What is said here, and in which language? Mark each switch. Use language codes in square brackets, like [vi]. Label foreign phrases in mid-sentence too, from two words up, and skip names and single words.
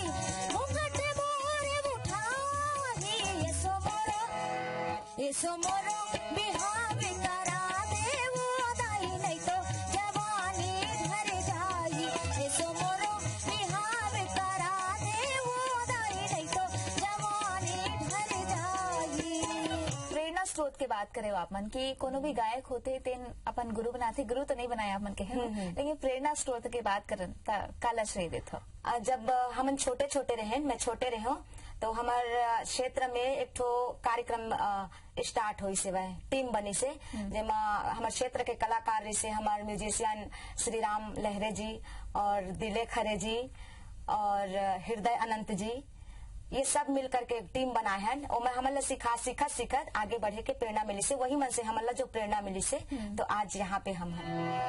[hne] घूंघट मोरे उठाही ये सोमरो बिहाव करा दे वो दाई नहीं तो जवानी भर जाही। ये सोमरो बिहाव करा दे वो दाई नहीं तो जवानी भर जाही। प्रेरणा स्रोत के बात करे आप मन की कोनो भी गायक होते तेन अपन गुरु बनाते, गुरु तो नहीं बनाया आप मन के है, लेकिन प्रेरणा स्रोत के बात करन ता काला श्रेय देत हो। जब हम छोटे छोटे रहे, मैं छोटे रहो तो हमार क्षेत्र में एक ठो कार्यक्रम स्टार्ट हुई से वह टीम बनी से जेमा हमारे क्षेत्र के कलाकार जैसे हमारे म्यूजिशियन श्री राम लहरे जी और दिले खरे जी और हृदय अनंत जी, ये सब मिल करके एक टीम बनाए हैं और मैं हमला सीखा आगे बढ़े के प्रेरणा मिली से, वही मन से हमला जो प्रेरणा मिली से तो आज यहाँ पे हम हैं।